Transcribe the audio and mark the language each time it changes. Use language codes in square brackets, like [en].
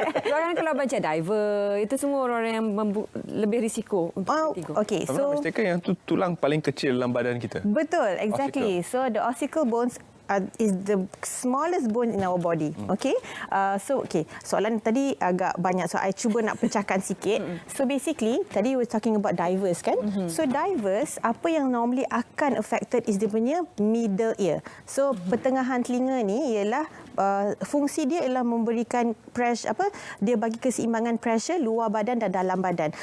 [ms] Orang kalau baca diver, itu semua orang yang lebih risiko untuk vertigo. Okay, so yang tu tulang paling kecil dalam badan kita. Betul, [en] exactly. So the ossicle bones is the smallest bone in our body. Okay. [ms] Soalan tadi agak banyak, so I cuba nak pecahkan sikit. [en] So basically tadi we were talking about divers kan. So divers, [ms] apa yang [en] normally akan affected is [ms] dia punya [en] middle ear. [ms] So pertengahan telinga ni ialah fungsi dia ialah memberikan pressure, dia bagi keseimbangan pressure luar badan dan dalam badan.